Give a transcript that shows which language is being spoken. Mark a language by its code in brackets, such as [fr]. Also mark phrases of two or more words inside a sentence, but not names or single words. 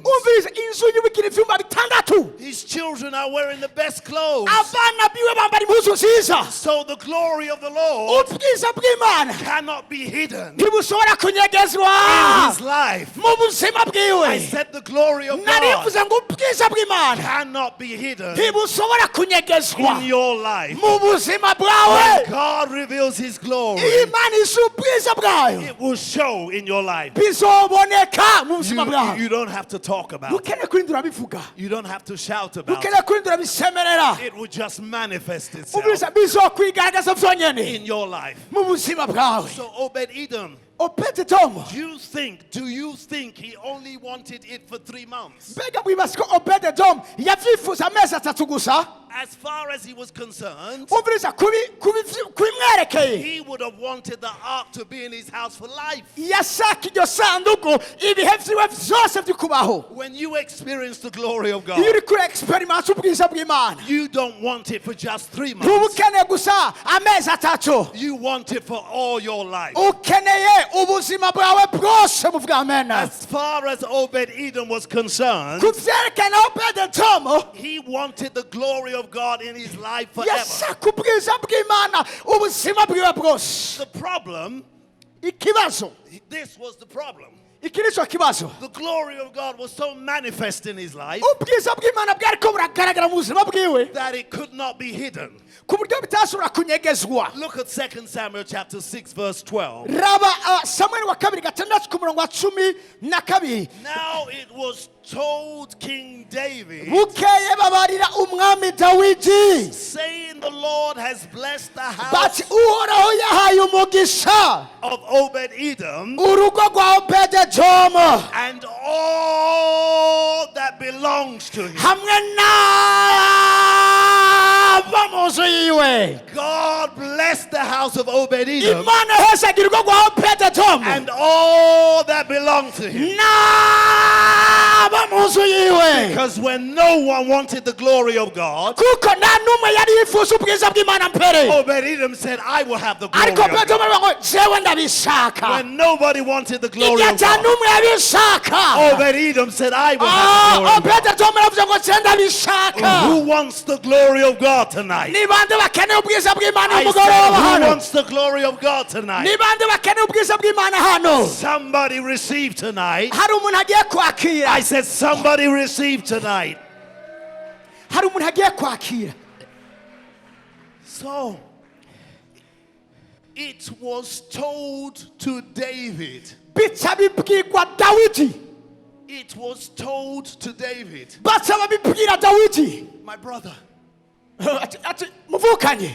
[rn] umviriza inzu yubikira ivyumba bitandatu [en] His children are wearing the best clothes. [rn] abana biwe bambara impuzu nziza [en] So the glory of the Lord [rn] ubwiza bw'imana [en] cannot be hidden [rn] ntibushobora kunyegezwa [en] in his life. [rn] mu buzima [en] I [rn] bwiwe [en] said the glory of God [rn] narivuze ngo ubwiza bw'imana [en] cannot be hidden [rn] ntibushobora kunyegezwa [en] in your life. [rn] mu buzima [en] When [rn] bwawe [en] God reveals his glory, [rn] imana izi ubwiza bwayo [en] it will show in your life. [rn] bizoboneka mu buzima bwawe [en] You don't have to talk about it. [rn] ntukeneye kurindira bivuga [en] You don't have to shout about [rn] ntukeneye [en] it. [rn] kurindira bisemerera [en] It will just manifest itself [rn] ubwiza bizokwigaragaza vyonyene [en] in your life. [rn] mu buzima bwawe [en] So Obed-Edom, [rn] obededomu [en] do you think he only wanted it for 3 months? [rn] mbega mwibaza ko obededomu yavyifuza amezi atatu gusa [en] As far as he was concerned, [rn] umviriza kubimwerekeye [en] he would have wanted the ark to be in his house for life. [rn] yashaka iryo sanduku ibihe vyiwe vyose vy'ukubaho [en] When you experience the glory of [rn] iyo [en] God, [rn] uri kuri experiments ubwiza bw'imana [en] you don't want it for just 3 [rn] ntuba [en] months. [rn] ukeneye gusa amezi atatu [en] You want it for all your life. [rn] ukeneye ubuzima bwawe bwose mu bw'amena [en] As far as Obed-Edom was concerned, [rn] ku vyerekana obededomu [en] he wanted the glory of God in his life forever. [rn] yashaka ubwiza bw'imana ubuzima bwiwe bwose [en] The problem, [rn] ikibazo [en] this was the problem. [rn] iki nico kibazo [en] The glory of God was so manifest in his life [rn] ubwiza bw'imana bwariko buragaragara mu buzima bwiwe [en] that it could not be hidden. [rn] ku buryo bitashobora kunyegezwa [en] Look at 2 Samuel chapter 6 verse 12. [rn] raba samweli wa kabiri gatandatu ku murongo wa 12. [en] Now it was told King David, [rn] bukeye babarira umwami dawidi [en] saying, the Lord has blessed the house [rn] bati uhoraho yahaye umugisha [en] of Obed-Edom [rn] urugo rwa obededomu [en] and all that belongs to him. [rn] hamwe n'aba mu nzu yiwe [en] God blessed the house of Obed-Edom [rn] imana yahezaga urugo rwa obededomu [en] and all that belonged to him. [rn] n'aba mu nzu yiwe [en] Because when no one wanted the glory of God, [rn] kuko nta n'umwe yari yifuza ubwiza bw'imana mbere [en] Obed-Edom said, I will have the glory [rn] ariko [en] of God. [rn] obededomu aravuga ngo jewe ndabishaka [en] When nobody wanted the glory [rn] igihe [en] of [rn] ata [en] God, [rn] n'umwe yabishaka [en] Obed-Edom said, I will have the glory of God. [rn] obededomu aravuze ngo je ndabishaka [en] Who wants the glory of God tonight? [rn] ni bande bakeneye ubwiza bw'imana [en] I [rn] umugoroba [en] said, who [rn] hano [en] wants the glory of God tonight? [rn] ni bande bakeneye ubwiza bw'imana hano [en] Somebody receive tonight. [rn] hari umuntu agiye kwakira [en] I said, somebody receive tonight. [rn] hari umuntu agiye kwakira [en] So, it was told to David. [rn] bica bibwirwa dawidi [en] It was told to David. [rn] baca babibwira dawidi [en] My brother, [rn] ati muvukanye